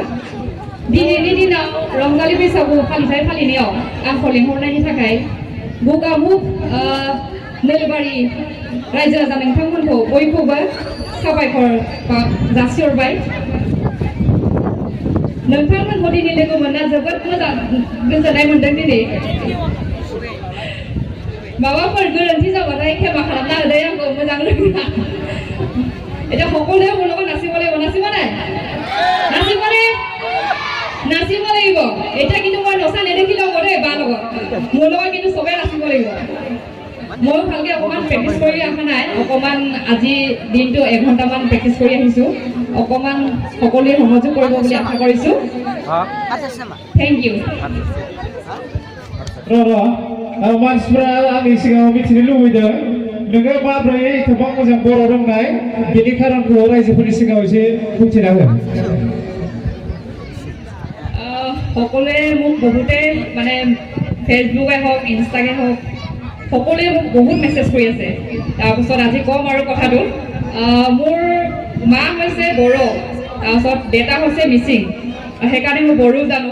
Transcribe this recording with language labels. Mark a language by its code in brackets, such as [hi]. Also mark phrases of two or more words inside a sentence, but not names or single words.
[brx] दिनैनि दिनाव रंजालि बैसागु फालिथाय फालिनायाव आंखौ लेंहरनायनि थाखाय गगामुख नोलोबारि रायजो राजा नोंथांमोनखौ बयखौबो साबायखर जासिहरबाय। नोंथांमोनखौ दिनै लोगो मोनना जोबोद मोजां गोजोननाय मोनदों। दिनै माबाफोर गोरोन्थि जाबाथाय ক্ষমা खालामना होदो आंखौ मोजां लोगोआ। [as] এটা সকলোৱে মোৰ লগত নাচিব লাগিব, নাচিব নাই? নাচিব লাগিব। এতিয়া কিন্তু মই নচা নেদেখিলেও হ'ব দেই বা লগত, মোৰ লগত কিন্তু চবেই নাচিব লাগিব। মই ভালকৈ অকণমান প্ৰেক্টিছ কৰি অহা নাই, অকণমান আজি দিনটো 1 ঘণ্টামান প্ৰেক্টিছ কৰি আহিছোঁ। অকণমান সকলোৱে সহযোগ কৰিব বুলি আশা কৰিছোঁ। [en] thank you. [brx] मानसिफ्रा आंनि सिगाङाव मिथिनो लुबैदों नोङो माब्रै एथबां मोजां बर' रोंनाय बेनि खारनखौ रायजोफोरनि सिगाङाव एसे बुंथिना हो। [as] সকলোৱে মোক বহুতে মানে ফেচবুকে হওক ইনষ্টাগ্ৰামে হওক সকলোৱে মোক বহুত মেছেজ কৰি আছে। তাৰপিছত আজি ক'ম আৰু কথাটো, মোৰ মা হৈছে বড়ো, তাৰপিছত দেউতা হৈছে মিচিং, সেইকাৰণে মই বড়ো জানো।